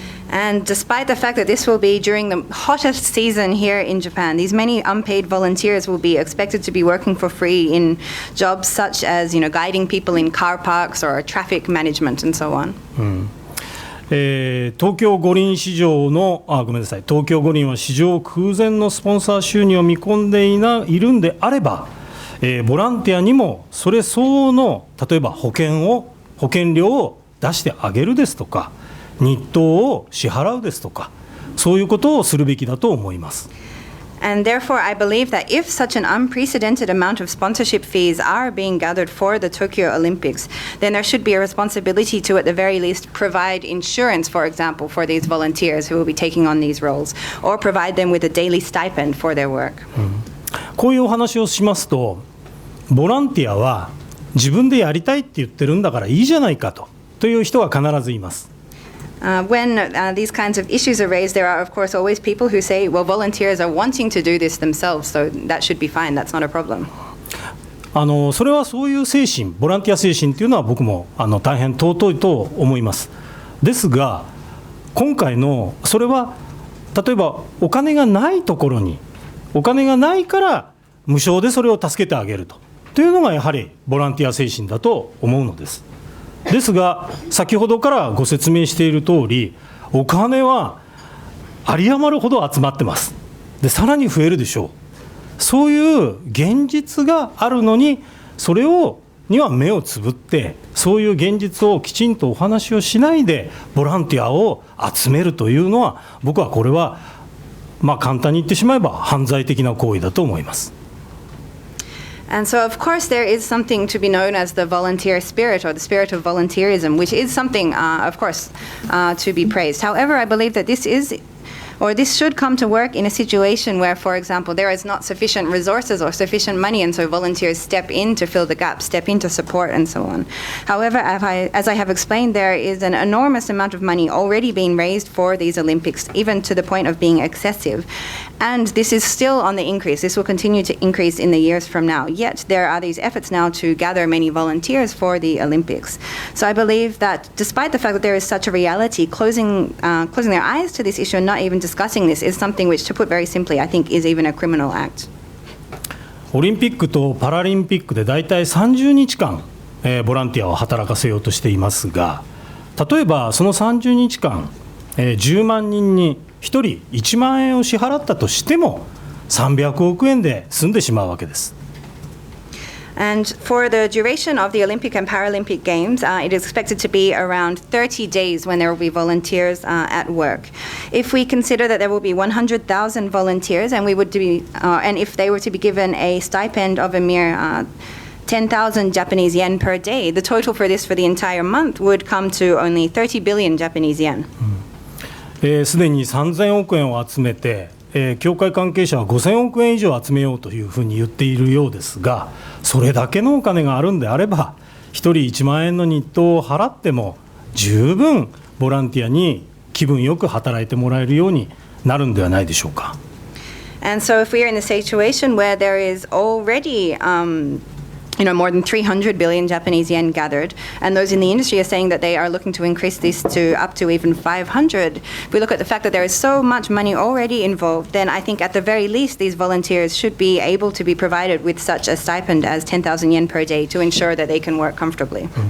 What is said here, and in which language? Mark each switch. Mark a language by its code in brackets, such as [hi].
[en] And despite the fact that this will be during the hottest season here in Japan, these many unpaid volunteers will be expected to be working for free in jobs such as, guiding people in car parks or traffic management and so on. [ja] 東京五輪市場の東京五輪は市場空前のスポンサー収入を見込んでいるんであれば、ボランティアにもそれ相応の例えば保険料を出してあげるですとか、日当を支払うですとか、そういうことをするべきだと思います。 [en] And therefore, I believe that if such an unprecedented amount of sponsorship fees are being gathered for the Tokyo Olympics, then there should be a responsibility to, at the very least, provide insurance, for example, for these volunteers who will be taking on these roles, or provide them with a daily stipend for their work. [ja] こういうお話をしますと、ボランティアは自分でやりたいって言ってるんだからいいじゃないかという人は必ずいます。 [en] When these kinds of issues are raised, there are, of course, always people who say, well, volunteers are wanting to do this themselves, so that should be fine, that's not a problem. [ja] それはそういう精神、ボランティア精神というのは僕も大変尊いと思います。ですが、今回のそれは例えばお金がないところに、お金がないから無償でそれを助けてあげるというのがやはりボランティア精神だと思うのです。ですが、先ほどからご説明している通り、お金は有り余るほど集まってます。で、さらに増えるでしょう。そういう現実があるのに、それには目をつぶって、そういう現実をきちんとお話をしないで、ボランティアを集めるというのは、僕はこれは、簡単に言ってしまえば犯罪的な行為だと思います。 [en] And so, of course, there is something to be known as the volunteer spirit or the spirit of volunteerism, which is something, of course, to be praised. However, I believe that this should come to work in a situation where, for example, there is not sufficient resources or sufficient money, and so volunteers step in to fill the gap, step in to support, and so on. However, as I have explained, there is an enormous amount of money already being raised for these Olympics, even to the point of being excessive. And this is still on the increase. This will continue to increase in the years from now. Yet, there are these efforts now to gather many volunteers for the Olympics. So I believe that despite the fact that there is such a reality, closing their eyes to this issue and not even discussing this is something which, to put very simply, I think is even a criminal act. [ja] オリンピックとパラリンピックでだいたい30日間、ボランティアを働かせようとしていますが、例えばその30日間、10万人に1人1万円を支払ったとしても300億円で済んでしまうわけです。 [en] And for the duration of the Olympic and Paralympic Games, it is expected to be around 30 days when there will be volunteers at work. If we consider that there will be 100,000 volunteers, and if they were to be given a stipend of a mere 10,000 Japanese yen per day, the total for this for the entire month would come to only 30 billion Japanese yen. [ja] すでに3000億円を集めて、協会関係者は5000億円以上集めようというふうに言っているようですが、それだけのお金があるんであれば、1人1万円の日当を払っても十分ボランティアに気分よく働いてもらえるようになるんではないでしょうか。 [en] And so if we are in a situation where there is already more than 300 billion Japanese yen gathered, and those in the industry are saying that they are looking to increase this to up to even 500. If we look at the fact that there is so much money already involved, then I think at the very least these volunteers should be able to be provided with such a stipend as 10,000 yen per day to ensure that they can work comfortably.